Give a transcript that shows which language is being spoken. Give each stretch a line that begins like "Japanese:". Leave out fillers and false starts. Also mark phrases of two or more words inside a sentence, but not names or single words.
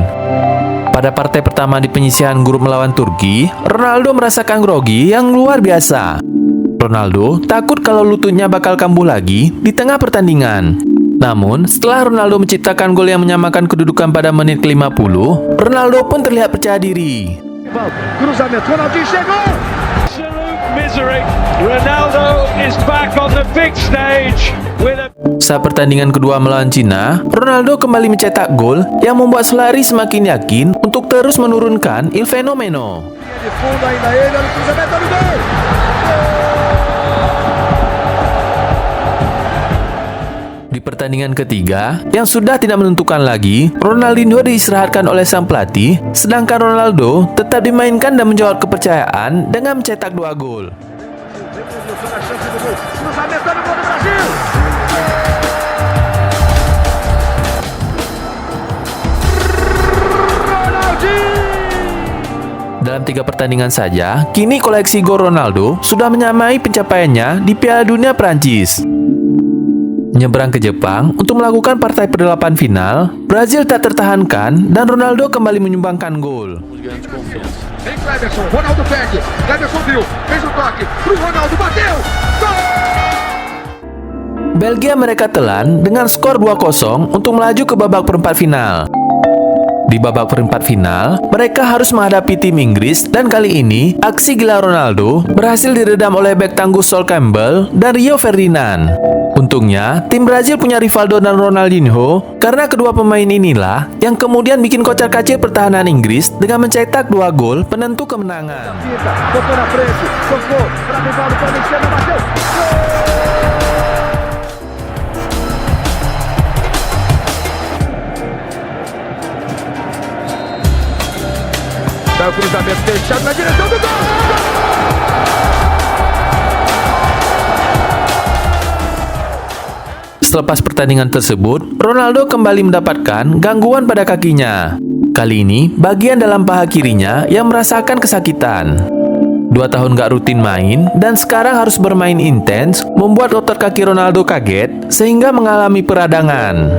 Indonesian: Pada partai pertama di penyisihan grup melawan Turki, Ronaldo merasakan grogi yang luar biasa. Ronaldo takut kalau lututnya bakal kambuh lagi di tengah pertandingan. Namun, setelah Ronaldo menciptakan gol yang menyamakan kedudukan pada menit ke-50, Ronaldo pun terlihat percaya diri.
Portuguese: Cruzamento, Ronaldinho chegou!
English: Misery. Ronaldo is back on the big stage with a...
Indonesian: Saat pertandingan kedua melawan Cina, Ronaldo kembali mencetak gol yang membuat Solari semakin yakin untuk terus menurunkan Il Fenomeno.
Portuguese: De fundo ainda ele, olha o cruzamento, olha o gol!
Indonesian: Di pertandingan ketiga, yang sudah tidak menentukan lagi, Ronaldinho diistirahatkan oleh sang pelatih, sedangkan Ronaldo tetap dimainkan dan menjawab kepercayaan dengan mencetak 2 gol.
Portuguese: Cruzamento, olha o gol do Brasil!
Indonesian: Dalam 3 pertandingan saja, kini koleksi gol Ronaldo sudah menyamai pencapaiannya di Piala Dunia Prancis. Menyeberang ke Jepang untuk melakukan partai per-8 final, Brazil tak tertahankan dan Ronaldo kembali menyumbangkan gol.
Portuguese: Vem Cleberson, Ronaldo pede, Cleberson viu, fez o toque, pro Ronaldo, bateu! Gol!
Indonesian: Belgia mereka telan dengan skor 2-0 untuk melaju ke babak perempat final. Di babak perempat final, mereka harus menghadapi tim Inggris dan kali ini, aksi gila Ronaldo berhasil diredam oleh bek tangguh Sol Campbell dan Rio Ferdinand. Untungnya, tim Brazil punya Rivaldo dan Ronaldinho karena kedua pemain inilah yang kemudian bikin kocar-kacir pertahanan Inggris dengan mencetak 2 gol penentu kemenangan.
Portuguese: Tocou na frente, tocou para Rivaldo, para Cristiano, bateu! Dá o cruzamento fechado na direção do gol!
Indonesian: Selepas pertandingan tersebut, Ronaldo kembali mendapatkan gangguan pada kakinya. Kali ini, bagian dalam paha kirinya yang merasakan kesakitan. 2 tahun gak rutin main, dan sekarang harus bermain intens, membuat otot kaki Ronaldo kaget, sehingga mengalami peradangan.